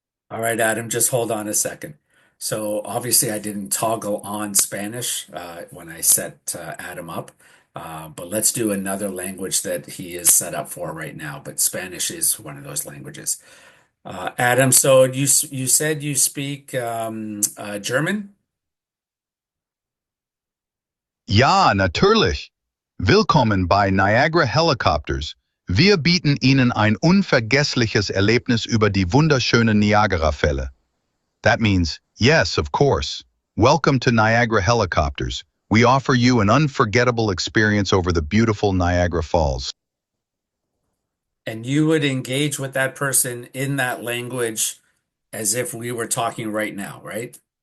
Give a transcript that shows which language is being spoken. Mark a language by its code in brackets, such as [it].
[en] All right, Adam, just hold on a second. So obviously I didn't toggle on Spanish when I set Adam up, but let's do another language that he is set up for right now. But Spanish is one of those languages. Adam, so you said you speak German? [de] Ja, natürlich. Willkommen bei Niagara Helicopters. Wir bieten Ihnen ein unvergessliches Erlebnis über die wunderschönen Niagara-Fälle. [en] That means, yes, of course. Welcome to Niagara Helicopters. We offer you an unforgettable experience over the beautiful Niagara Falls. And you would engage with that person in that language as if we were talking right now, right?